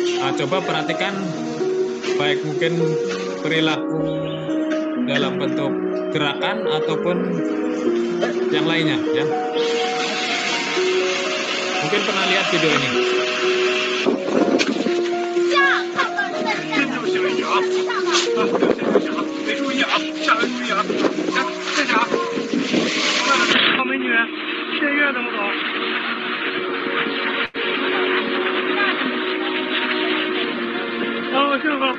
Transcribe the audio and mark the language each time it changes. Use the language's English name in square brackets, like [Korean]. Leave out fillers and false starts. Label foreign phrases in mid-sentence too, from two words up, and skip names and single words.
[Indonesian] Nah, coba perhatikan baik mungkin perilaku dalam bentuk gerakan ataupun yang lainnya ya. Mungkin pernah lihat video ini. [Chinese] 没注意啊，下回注意啊！来，站起啊！好美女，现在怎么走？哦，这个。